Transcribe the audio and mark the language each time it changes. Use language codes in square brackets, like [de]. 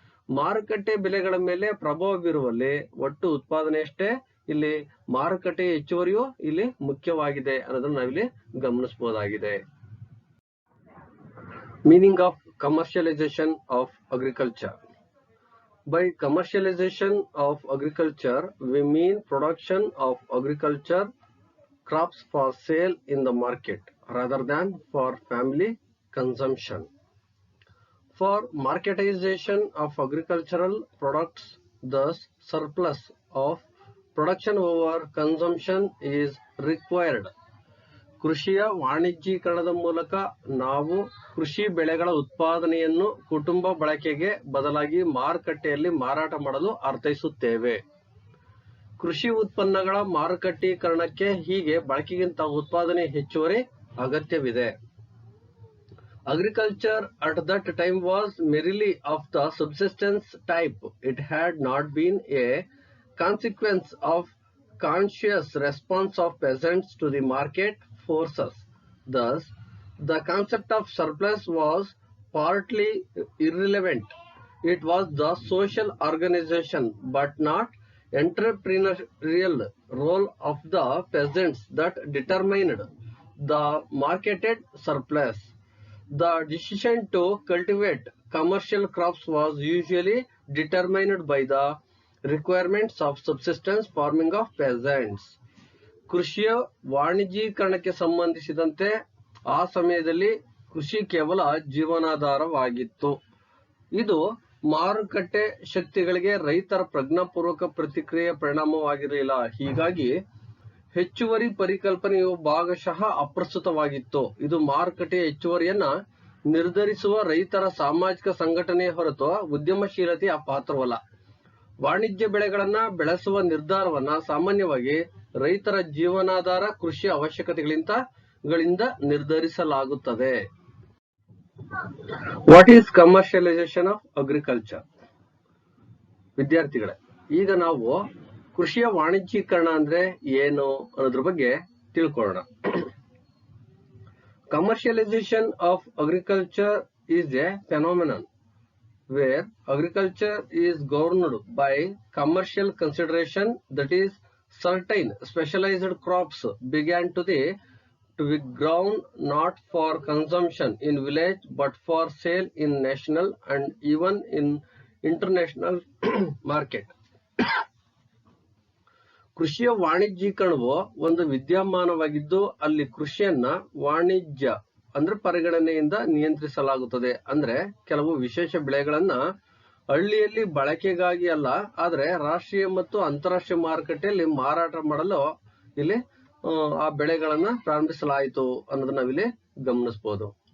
[kn] ಮಾರುಕಟ್ಟೆ ಬೆಲೆಗಳ ಮೇಲೆ ಪ್ರಭಾವ ಬೀರುವಲ್ಲಿ ಒಟ್ಟು ಉತ್ಪಾದನೆಯಷ್ಟೇ ಇಲ್ಲಿ ಮಾರುಕಟ್ಟೆ ಹೆಚ್ಚುವರಿಯು ಇಲ್ಲಿ ಮುಖ್ಯವಾಗಿದೆ ಅನ್ನೋದನ್ನ ನಾವಿಲ್ಲಿ ಗಮನಿಸಬಹುದಾಗಿದೆ. [en] Meaning of commercialisation of agriculture. By commercialization of agriculture, we mean production of agriculture crops for sale in the market rather than for family consumption. For marketization of agricultural products, thus surplus of production over consumption is required. [kn] ಕೃಷಿಯ ವಾಣಿಜ್ಯೀಕರಣದ ಮೂಲಕ ನಾವು ಕೃಷಿ ಬೆಳೆಗಳ ಉತ್ಪಾದನೆಯನ್ನು ಕುಟುಂಬ ಬಳಕೆಗೆ ಬದಲಾಗಿ ಮಾರುಕಟ್ಟೆಯಲ್ಲಿ ಮಾರಾಟ ಮಾಡಲು ಅರ್ಥೈಸುತ್ತೇವೆ. ಕೃಷಿ ಉತ್ಪನ್ನಗಳ ಮಾರುಕಟ್ಟೀಕರಣಕ್ಕೆ ಹೀಗೆ ಬಳಕೆಗಿಂತ ಉತ್ಪಾದನೆ ಹೆಚ್ಚುವರಿ ಅಗತ್ಯವಿದೆ. [en] Agriculture at that time was merely of the subsistence type. It had not been a consequence of conscious response of peasants to the market forces. Thus, the concept of surplus was partly irrelevant. It was the social organization but not entrepreneurial role of the peasants that determined the marketed surplus. The decision to cultivate commercial crops was usually determined by the requirements of subsistence farming of peasants. [kn] ಕೃಷಿಯ ವಾಣಿಜ್ಯೀಕರಣಕ್ಕೆ ಸಂಬಂಧಿಸಿದಂತೆ ಆ ಸಮಯದಲ್ಲಿ ಕೃಷಿ ಕೇವಲ ಜೀವನಾಧಾರವಾಗಿತ್ತು. ಇದು ಮಾರುಕಟ್ಟೆ ಶಕ್ತಿಗಳಿಗೆ ರೈತರ ಪ್ರಜ್ಞಾಪೂರ್ವಕ ಪ್ರತಿಕ್ರಿಯೆ ಪರಿಣಾಮವಾಗಿರಲಿಲ್ಲ. ಹೀಗಾಗಿ ಹೆಚ್ಚುವರಿ ಪರಿಕಲ್ಪನೆಯು ಭಾಗಶಃ ಅಪ್ರಸ್ತುತವಾಗಿತ್ತು. ಇದು ಮಾರುಕಟ್ಟೆಯ ಹೆಚ್ಚುವರಿಯನ್ನ ನಿರ್ಧರಿಸುವ ರೈತರ ಸಾಮಾಜಿಕ ಸಂಘಟನೆಯ ಹೊರತು ಉದ್ಯಮಶೀಲತೆಯ ಪಾತ್ರವಲ್ಲ. ವಾಣಿಜ್ಯ ಬೆಳೆಗಳನ್ನ ಬೆಳೆಸುವ ನಿರ್ಧಾರವನ್ನ ಸಾಮಾನ್ಯವಾಗಿ ರೈತರ ಜೀವನಾಧಾರ ಕೃಷಿ ಅವಶ್ಯಕತೆಗಳಿಂದ ನಿರ್ಧರಿಸಲಾಗುತ್ತದೆ. [en] What is commercialisation of agriculture? [kn] ವಿದ್ಯಾರ್ಥಿಗಳೇ, ಈಗ ನಾವು ಕೃಷಿಯ ವಾಣಿಜ್ಯೀಕರಣ ಅಂದ್ರೆ ಏನು ಅನ್ನೋದ್ರ ಬಗ್ಗೆ ತಿಳ್ಕೊಳ್ಳೋಣ. [en] Commercialisation of agriculture is a phenomenon where agriculture is governed by commercial consideration, that is, certain specialized crops began to be grown not for consumption in village but for sale in national and even in international market. [kn] ಕೃಷಿಯ ವಾಣಿಜ್ಯೀಕರಣವು ಒಂದು ವಿದ್ಯಮಾನವಾಗಿದ್ದು ಅಲ್ಲಿ ಕೃಷಿಯನ್ನ ವಾಣಿಜ್ಯ ಅಂದ್ರೆ ಪರಿಗಣನೆಯಿಂದ ನಿಯಂತ್ರಿಸಲಾಗುತ್ತದೆ. ಅಂದ್ರೆ ಕೆಲವು ವಿಶೇಷ ಬೆಳೆಗಳನ್ನ ಹಳ್ಳಿಯಲ್ಲಿ ಬಳಕೆಗಾಗಿ ಅಲ್ಲ, ಆದ್ರೆ ರಾಷ್ಟ್ರೀಯ ಮತ್ತು ಅಂತಾರಾಷ್ಟ್ರೀಯ ಮಾರುಕಟ್ಟೆಯಲ್ಲಿ ಮಾರಾಟ ಮಾಡಲು ಇಲ್ಲಿ ಆ ಬೆಳೆಗಳನ್ನ ಪ್ರಾರಂಭಿಸಲಾಯಿತು ಅನ್ನೋದನ್ನ ನಾವಿಲ್ಲಿ ಗಮನಿಸಬಹುದು.